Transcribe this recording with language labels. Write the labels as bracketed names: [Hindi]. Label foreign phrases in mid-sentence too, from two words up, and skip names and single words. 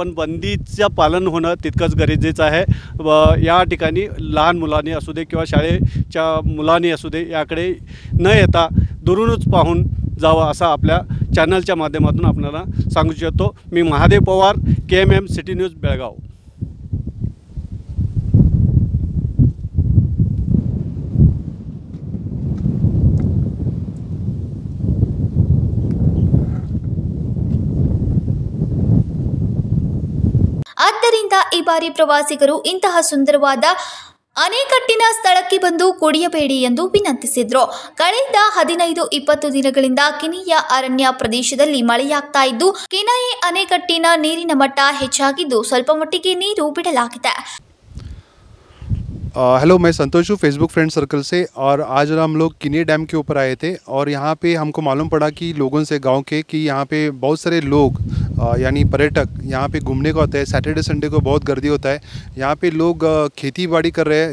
[Marathi] पण बंदीचं पालन होणं तितकंच गरजेचं आहे. या ठिकाणी लहान मुलांनी असू दे किंवा शाळेच्या मुलांनी असू दे याकडे न येता दुरूनच पाहून जावं असं आपल्या चॅनलच्या माध्यमातून आपल्याला सांगू इच्छितो. मी महादेव पवार, KMM सिटी न्यूज बेळगाव. [Kannada] ಆದ್ದರಿಂದ ಈ ಬಾರಿ ಪ್ರವಾಸಿಗರು ಇಂತಹ ಸುಂದರವಾದ ಅಣೆಕಟ್ಟಿನ ಸ್ಥಳಕ್ಕೆ ಬಂದು ಕುಡಿಯಬೇಡಿ ಎಂದು ವಿನಂತಿಸಿದರು. ಕಳೆದ 15-20 ದಿನಗಳಿಂದ ಕಿನಯೆ ಅರಣ್ಯ ಪ್ರದೇಶದಲ್ಲಿ ಮಳೆಯಾಗ್ತಾ ಇದ್ದು ಕಿನಯೆ ಅಣೆಕಟ್ಟಿನ ನೀರಿನ ಮಟ್ಟ ಹೆಚ್ಚಾಗಿದ್ದು ಸ್ವಲ್ಪ ಮಟ್ಟಿಗೆ ನೀರು ಬಿಡಲಾಗಿದೆ. [Hindi] हेलो, मैं संतोष हूँ फेसबुक फ्रेंड सर्कल से. और आज हम लोग किनये डैम के ऊपर आए थे और यहाँ पे हमको मालूम पड़ा कि लोगों से गांव के कि यहाँ पे बहुत सारे लोग यानी पर्यटक यहाँ पे घूमने को आते हैं. सैटरडे संडे को बहुत गर्दी होता है. यहाँ पे लोग खेती बाड़ी कर रहे हैं.